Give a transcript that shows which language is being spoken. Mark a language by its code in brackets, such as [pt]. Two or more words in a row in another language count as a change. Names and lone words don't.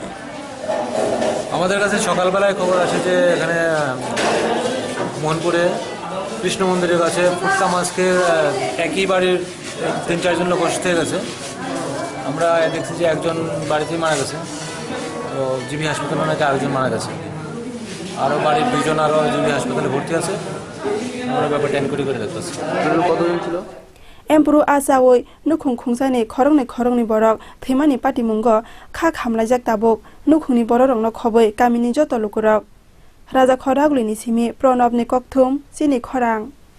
[bn] আমাদের কাছে সকালবেলায় খবর আসে যে এখানে মোহনপুরে কৃষ্ণ মন্দিরের কাছে ফুটকা মাছকে একই বাড়ির 3-4 জন লোক অসুস্থ হয়ে গেছে আমরা দেখছি যে একজন বাড়িতেই মারা গেছে তো জিবি হাসপাতালে নাকি আরেকজন মারা গেছে আরও বাড়ির 2 জন আরও জিবি হাসপাতালে ভর্তি আছে আমরা ব্যাপারটা এনকোয়ারি করে দেখতেছি কতজন ছিল [trp] Amporo Chawi Nukhung Khongsani Khoroknwi borok themani patimungo kha khamlaijak tabuk Nukhungni bororokno khobui kamini joto lukurok Raja Khoragulini simi Pronobni kokthum Chini Khorang